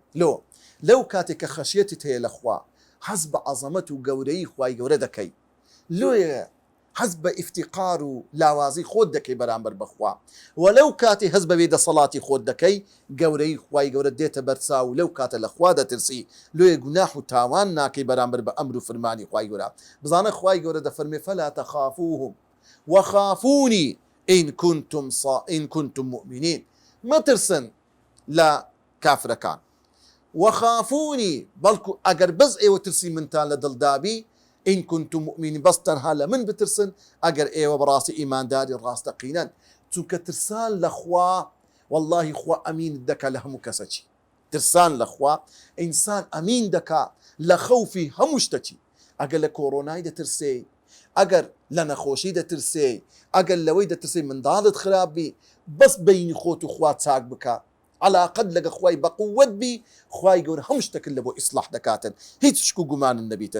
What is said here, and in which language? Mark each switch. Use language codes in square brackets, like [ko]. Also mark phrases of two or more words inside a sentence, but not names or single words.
[ckb] لەو کاتێک کە خەشیەتت هەیە لە خوا حەز بە عەزەمەت و گەورەی خوای گەورە دەکەی، لێیە حەز بە ئیفتیقار و لاوازی خۆت دەکەی بەرامبەر بەخوا. وەلەو کاتی حەز بە بێدەسەڵاتی خۆت دەکەی گەورەی خوای گەورە دێتە بەرچاو و لەو کاتە لە خوا دەترسی لێیە گوناح و تاوان ناکەی بەرامبەر بە ئەمر و فەرمانی خوای گەورە. بزانە خوای گەورە دەفەرمێ [ar] فەلا تەخافوهم وخافوني إن كنتم مؤمنين. [ckb] مترسن لا كافركان وخافوني بەڵکو ئەگەر بەس ئێوە ترسی منتان لە دڵدابی [ar] إن كنتم مؤمنين [ckb] بەس تەنها لە من بترسن ئەگەر ئێوە بەڕاستی ئیمانداری ڕاستەقینەن. چونکە ترسان لە خوا واللهی خوا ئەمین دەکا لە هەموو کەسەکی. ترسان لە خوا ئینسان ئەمین دەکا لە خەوفی هەموو شتەکی. ئەگەر لە کۆڕۆنای دەترسێ، ئەگەر لە نەخۆشی دەترسێ، ئەگەر لەوەی دەترسێ منداڵت خراپبی بەس بەینی خۆت و خوا چاک بکە، علاقەت لەگە خوای بەقووەت بی خوای گەورە هەموو شتێکت لە بۆ ئیسلاح دەکاتن، هیچ شک و گومانن نەبیتن.